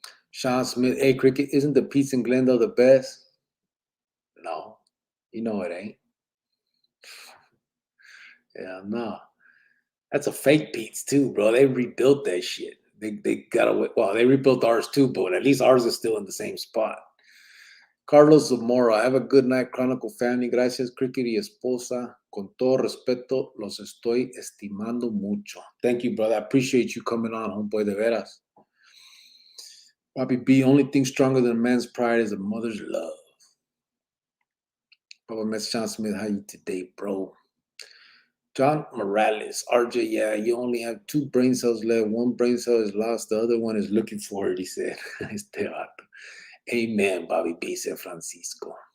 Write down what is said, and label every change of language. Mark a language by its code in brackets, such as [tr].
[en] Sean Smith, hey, Cricket, isn't the Pete's in Glendale the best? No, you know it ain't. Yeah, no. That's a fake Pete's too, bro. They rebuilt that shit. They got away. Well, they rebuilt ours too, but at least ours is still in the same spot. Carlos Zamora, have a good night, Chronicle family. [es] Gracias, Cricket y esposa. Con todo respeto, los estoy estimando mucho. [en] Thank you, brother. I appreciate you coming on, homeboy, [es] de veras. [en] Bobby B, only thing stronger than a man's pride is a mother's love. Baba Mess John Smith, how you today, bro? John Morales, RJ, yeah, you only have 2 brain cells left. 1 brain cell is lost. The other one is looking for it, he said. Amen, Bobby B, said Francisco.